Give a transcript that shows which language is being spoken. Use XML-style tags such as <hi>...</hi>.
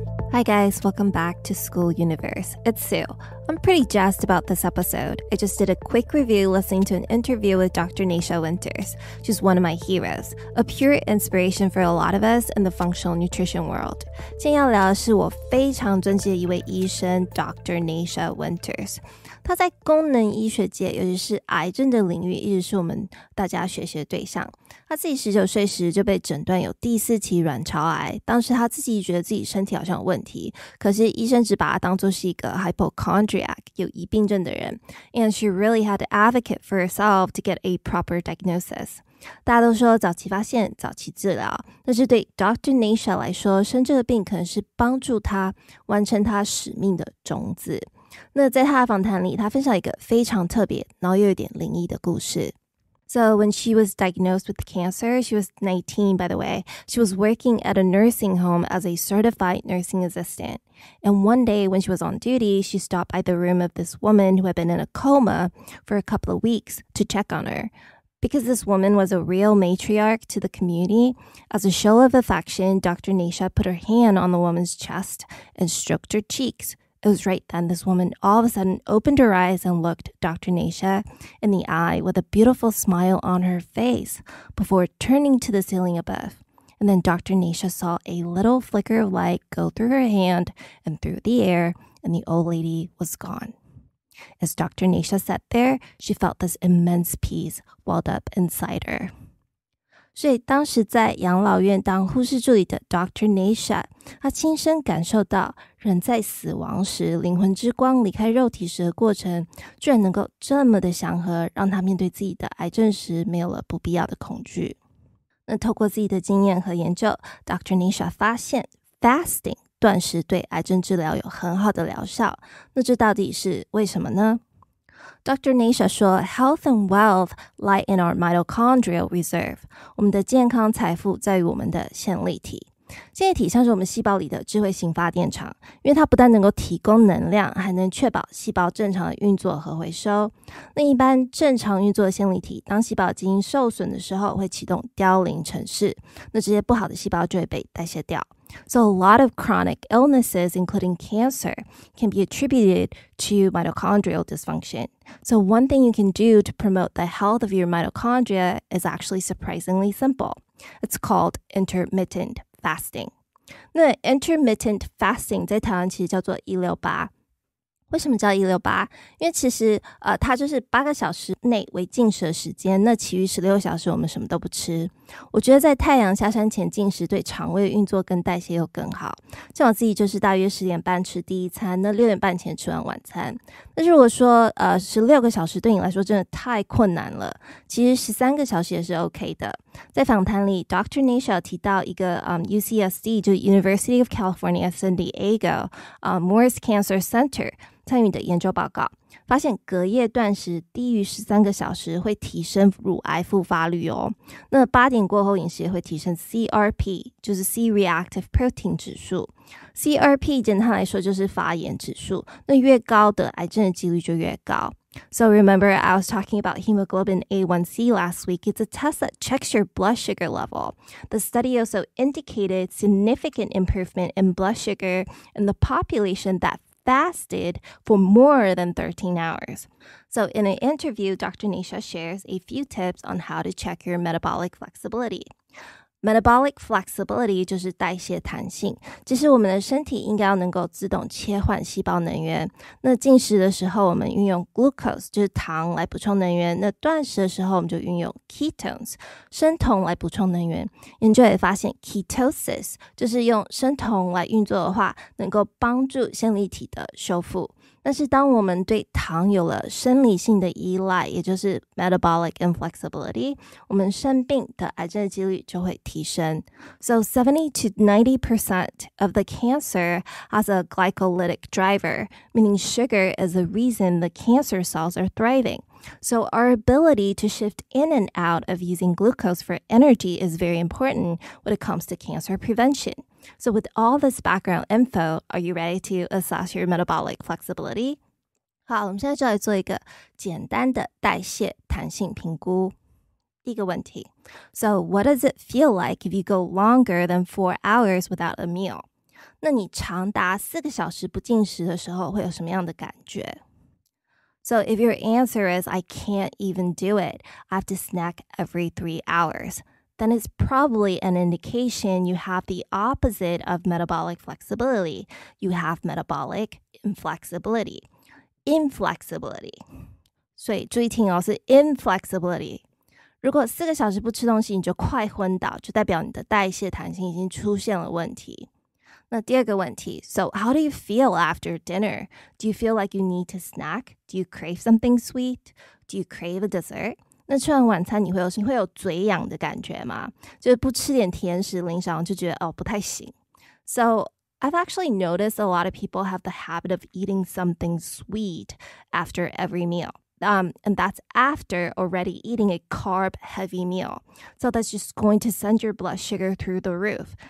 <en>Hi guys, welcome back to School Universe. It's Sue. I'm pretty jazzed about this episode. I just did a quick review listening to an interview with Dr. Nasha Winters. She's one of my heroes, a pure inspiration for a lot of us in the functional nutrition world.</en> <zh>今天要聊的是我非常尊敬的一位医生 Dr. Nasha Winters. 他在功能医学界，尤其是癌症的领域，一直是我们大家学习的对象。他自己19岁时就被诊断有第4期卵巢癌，当时他自己觉得自己身体好像有问题，可是医生只把他当作是一个 hypochondriac 有疑病症的人</zh> <en>and she really had to advocate for herself to get a proper diagnosis.</en> <zh>大家都说早期发现早期治疗，但是对 Dr. Nasha 来说，生这个病可能是帮助他完成他使命的种子。那在他的访谈里，他分享一个非常特别然后又有点灵异的故事。</zh> <en>So when she was diagnosed with cancer, she was 19, by the way. She was working at a nursing home as a certified nursing assistant. And one day when she was on duty, she stopped by the room of this woman who had been in a coma for a couple of weeks to check on her. Because this woman was a real matriarch to the community, as a show of affection, Dr. Nasha put her hand on the woman's chest and stroked her cheeks.It was right then this woman all of a sudden opened her eyes and looked Dr. Nasha in the eye with a beautiful smile on her face before turning to the ceiling above. And then Dr. Nasha saw a little flicker of light go through her hand and through the air, and the old lady was gone. As Dr. Nasha sat there, she felt this immense peace welled up inside her.</en> <zh>所以当时在养老院当护士助理的 Dr. Nasha， 他亲身感受到人在死亡时灵魂之光离开肉体时的过程，居然能够这么的祥和，让他面对自己的癌症时没有了不必要的恐惧。那透过自己的经验和研究， Dr. Nasha 发现 fasting 断食对癌症治疗有很好的疗效。那这到底是为什么呢？Dr.</zh> <en>Nasha 说 Health and wealth lie in our mitochondrial reserve.</en> <zh>我们的健康财富在于我们的线粒体。线粒体像是我们细胞里的智慧型发电厂，因为它不但能够提供能量，还能确保细胞正常的运作和回收。那一般正常运作的线粒体，当细胞基因受损的时候，会启动凋零程式，那这些不好的细胞就会被代谢掉。</zh> <en>So a lot of chronic illnesses, including cancer, can be attributed to mitochondrial dysfunction. So one thing you can do to promote the health of your mitochondria is actually surprisingly simple. It's called intermittent fasting.</en> <zh>那 intermittent fasting 在台湾其实叫做168。为什么叫168？因为其实它就是8个小时内为进食的时间，那其余16小时我们什么都不吃。我觉得在太阳下山前进食对肠胃的运作跟代谢又更好。像我自己就是大约10点半吃第一餐，那6点半前吃完晚餐。那如果说16个小时对你来说真的太困难了，其实13个小时也是 OK 的。在访谈里 Dr. Nasha 提到一个UCSD 就是 University of California San Diego Moores Cancer Center 参与的研究报告，发现隔夜断食低于13个小时会提升乳癌复发率哦。那8点过后饮食也会提升 CRP， 就是 C-reactive protein 指数。 CRP 简单来说就是发炎指数，那越高的癌症的几率就越高。</zh> <en>So remember I was talking about hemoglobin A1C last week. It's a test that checks your blood sugar level. The study also indicated significant improvement in blood sugar in the population that fasted for more than 13 hours. So in an interview, Dr. Nasha shares a few tips on how to check your metabolic flexibility.Metabolic flexibility</en> <zh>就是代谢弹性，即是我们的身体应该要能够自动切换细胞能源。那进食的时候我们运用 glucose 就是糖来补充能源，那断食的时候我们就运用 ketones 生酮来补充能源。研究也发现 ketosis 就是用生酮来运作的话，能够帮助线粒体的修复。但是当我们对糖有了生理性的依赖，也就是 metabolic inflexibility， 我们生病的癌症的几率就会提升。</zh> <en>So 70 to 90% of the cancer has a glycolytic driver, meaning sugar is the reason the cancer cells are thriving. So our ability to shift in and out of using glucose for energy is very important when it comes to cancer prevention.So with all this background info, are you ready to assess your metabolic flexibility?</en> <zh>好，我们现在就来做一个简单的代谢弹性评估。第一个问题</zh> <en>So what does it feel like if you go longer than 4 hours without a meal?</en> <zh>那你长达4个小时不进食的时候会有什么样的感觉？</zh> <en>So if your answer is, I can't even do it, I have to snack every 3 hours, then it's probably an indication you have the opposite of metabolic flexibility. You have metabolic inflexibility. Inflexibility.</en> <zh>所以注意听哦，是 inflexibility。如果4个小时不吃东西你就快昏倒，就代表你的代谢弹性已经出现了问题。那第二个问题</zh> <en>So how do you feel after dinner? Do you feel like you need to snack? Do you crave something sweet? Do you crave a dessert?</en> <zh>那吃完晚餐你会有嘴痒的感觉吗？就是不吃点甜食零食就觉得不太行。</zh> <en>So I've actually noticed a lot of people have the habit of eating something sweet after every meal.And that's after already eating a carb-heavy meal. So that's just going to send your blood sugar through the roof.</en>